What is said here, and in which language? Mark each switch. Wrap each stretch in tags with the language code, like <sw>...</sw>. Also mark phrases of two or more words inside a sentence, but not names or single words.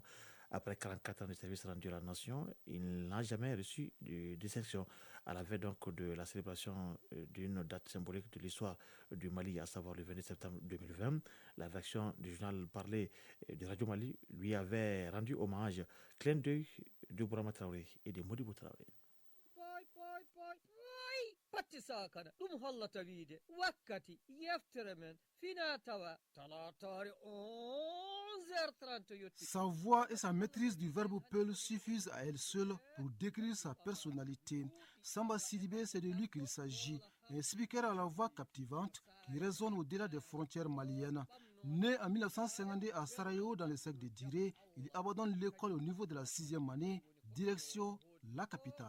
<fr>Après 44 ans de service rendu à la nation, il n'a jamais reçu de distinction. À la veille donc de la célébration d'une date symbolique de l'histoire du Mali, à savoir le 20 septembre 2020, la version du journal parlé de Radio Mali lui avait rendu hommage. Clin d'œil de Bourama Traoré et de Modibo Traoré.</fr> <ff>patti sakana ɗum hollata wiide wakkati yeftere men fina tawa talatare 11h30 yotti.</ff> <fr>Sa voix et sa maîtrise du verbe peul suffisent à elle seule pour décrire sa personnalité. Samba Sidibé, c'est de lui qu'il s'agit, un speaker à la voix captivante qui résonne au-delà des frontières maliennes. Né en 1952 à Sarajevo dans le cercle de Diré, il abandonne l'école au niveau de la 6e année, direction la capitale.</fr>